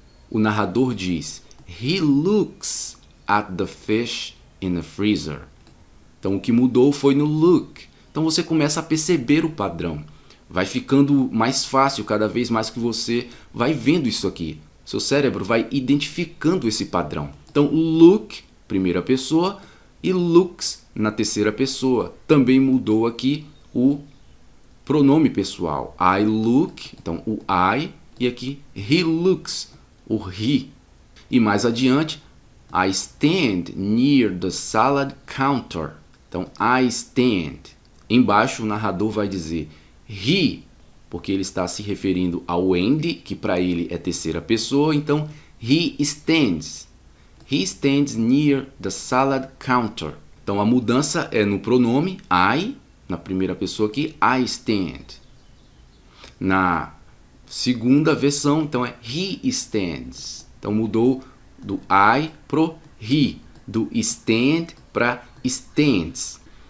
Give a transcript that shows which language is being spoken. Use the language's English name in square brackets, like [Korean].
[Portuguese] O narrador diz [English] he looks at the fish in a freezer. [Portuguese] Então o que mudou foi no look. Então você começa a perceber o padrão. Vai ficando mais fácil cada vez mais que você vai vendo isso aqui. Seu cérebro vai identificando esse padrão. Então look, primeira pessoa, e looks na terceira pessoa. Também mudou aqui o pronome pessoal. [English] I look, [Portuguese] então o I, e aqui [English] he looks, [Portuguese] o he. E mais adiante, [English] I stand near the salad counter. Então, I stand. [Portuguese] Embaixo o narrador vai dizer he, porque ele está se referindo ao Andy, que para ele é terceira pessoa. [English] Então, he stands. He stands near the salad counter. [Portuguese] Então, a mudança é no pronome I, na primeira pessoa aqui, [English] I stand. [Portuguese] Na segunda versão, então é [English] he stands. [Portuguese] Então, mudou do I pro he, do stand para stands.